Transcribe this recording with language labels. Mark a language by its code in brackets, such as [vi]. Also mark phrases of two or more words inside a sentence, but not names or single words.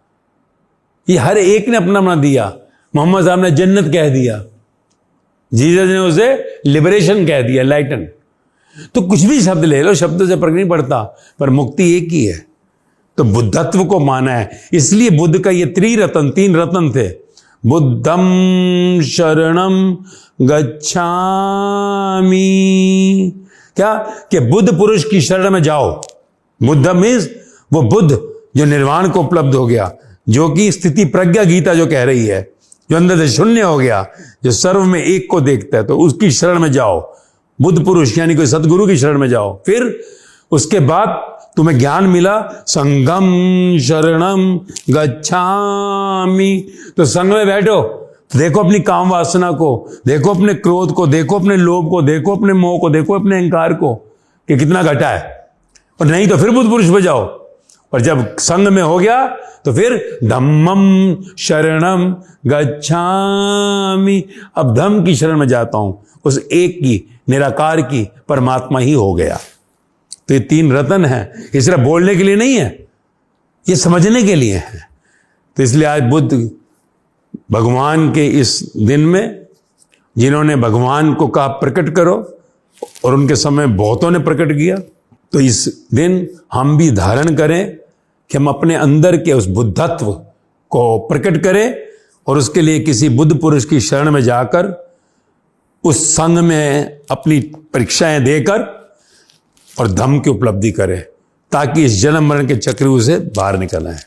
[hi] ये हर एक ने अपना अपना दिया। मोहम्मद साहब ने जन्नत कह दिया, जीसस ने उसे लिबरेशन कह दिया, लाइटन। तो कुछ भी शब्द ले लो, शब्द से फर्क नहीं पड़ता, पर मुक्ति एक ही है। तो बुद्धत्व को माना है। इसलिए बुद्ध का ये त्रिरत्न, 3 रत्न थे, [pi] बुद्धम शरणम गच्छामि। [hi] क्या? कि बुद्ध पुरुष की शरण में जाओ। बुद्धम मीन्स वो बुद्ध जो निर्वाण को उपलब्ध हो गया, जो कि स्थिति प्रज्ञा गीता जो कह रही है, जो अंदर से शून्य हो गया, जो सर्व में एक को देखता है, तो उसकी शरण में जाओ। बुद्ध पुरुष यानी कोई सदगुरु की शरण में जाओ। फिर उसके बाद तुम्हें ज्ञान मिला, [pi] संगम शरणम गच्छामि। [hi] तो संग में बैठो, देखो अपनी काम वासना को, देखो अपने क्रोध को, देखो अपने लोभ को, देखो अपने मोह को, देखो अपने अहंकार को कि कितना घटा है। और नहीं तो फिर बुद्ध पुरुष पे जाओ। और जब संग में हो गया तो फिर [pi] धम्मम शरणम गच्छामि। [hi] अब धम्म की शरण में जाता हूं, उस एक की, निराकार की, परमात्मा ही हो गया। तो ये 3 रत्न है। ये सिर्फ बोलने के लिए नहीं है, ये समझने के लिए है। तो इसलिए आज बुद्ध भगवान के इस दिन में, जिन्होंने भगवान को कहा प्रकट करो, और उनके समय बहुतों ने प्रकट किया, तो इस दिन हम भी धारण करें कि हम अपने अंदर के उस बुद्धत्व को प्रकट करें और उसके लिए किसी बुद्ध पुरुष की शरण में जाकर उस संग में अपनी परीक्षाएं देकर और धम्म की उपलब्धि करें, ताकि इस जन्म मरण के चक्रव्यूह से बाहर निकल आए।